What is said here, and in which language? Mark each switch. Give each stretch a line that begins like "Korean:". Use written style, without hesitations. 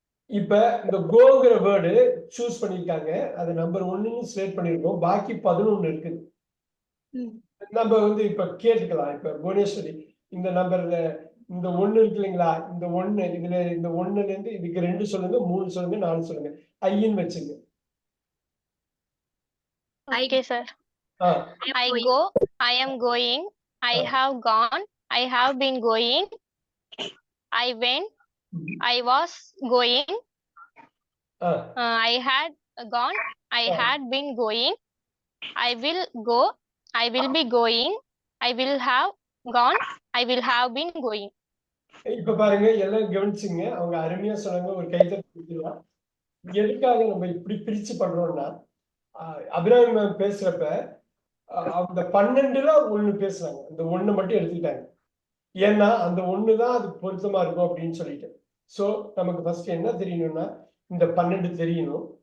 Tamil: இப்ப இந்த கோங்கிற word choose பண்ணிருக்காங்க. அது நம்பர் 1ன்னு ஸ்லேட் பண்ணிருக்கோம். பாக்கி 11 இருக்குது. நம்ம வந்து இப்ப கேட்டுக்கலாம். இப்ப புவனேஸ்வரி இந்த நம்பர்ல இந்த 1 இருக்கு இல்லைங்களா? இந்த 1 இதுல இந்த 1ல இருந்து இதுக்கு 2 சொல்லுங்க, 3 சொல்லுங்க, 4 சொல்லுங்க. ஐன்னு வச்சுங்க.
English: Okay, sir. I go, I am going, I have gone, I have been going, I went, I was going, I had gone, I had been going, I will go, I will be going, I will have gone, I will have been going.
Tamil: இப்ப பாருங்க, எல்லாம் கவனிச்சுங்க. அவங்க அருமையா சொன்னாங்க. ஒரு கைதட்டலாம். எதுக்காக நம்ம இப்படி பிரிச்சு பண்றோம்னா, அபிராமி மேம் பேசுறப்ப அந்த 12ல 1 பேசுறாங்க. அந்த 1 மட்டும் எடுத்துக்கிட்டாங்க. ஏன்னா அந்த 1 தான் அது பொருத்தமா இருக்கும் அப்படின்னு சொல்லிட்டு. சோ நமக்கு ஃபர்ஸ்ட் என்ன தெரியணும்னா, இந்த 12 தெரியணும்.